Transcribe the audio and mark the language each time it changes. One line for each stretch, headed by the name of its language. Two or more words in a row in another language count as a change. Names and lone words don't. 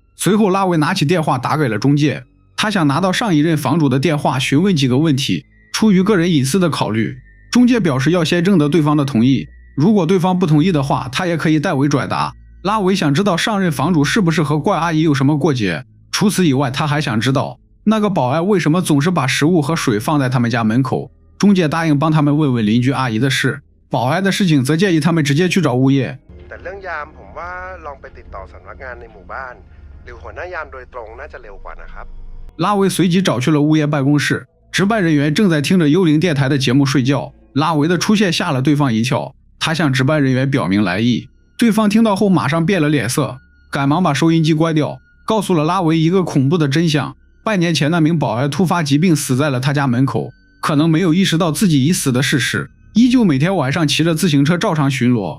Chinese: 随后拉维拿起电话打给了中介，他想拿到上一任房主的电话询问几个问题，出于个人隐私的考虑，中介表示要先征得对方的同意，如果对方不同意的话，他也可以代为转达。拉维想知道上任房主是不是和怪阿姨有什么过节，除此以外，他还想知道那个保安为什么总是把食物和水放在他们家门口。中介答应帮他们问问邻居阿姨的事，保安的事情则建议他们直接去找物业。
Thai: แต่เรื่องยามผมว่าลองไปติดต่อสำนักงานในหมู่บ้านหรือหัวหน้ายามโดยตรงน่าจะเร็วกว่านะครับ。
Chinese: 拉维随即找去了物业办公室，值班人员正在听着幽灵电台的节目睡觉。拉维的出现吓了对方一跳，他向值班人员表明来意，对方听到后马上变了脸色，赶忙把收音机关掉，告诉了拉维一个恐怖的真相：半年前那名保安突发疾病死在了他家门口，可能没有意识到自己已死的事实，依旧每天晚上骑着自行车照常巡逻。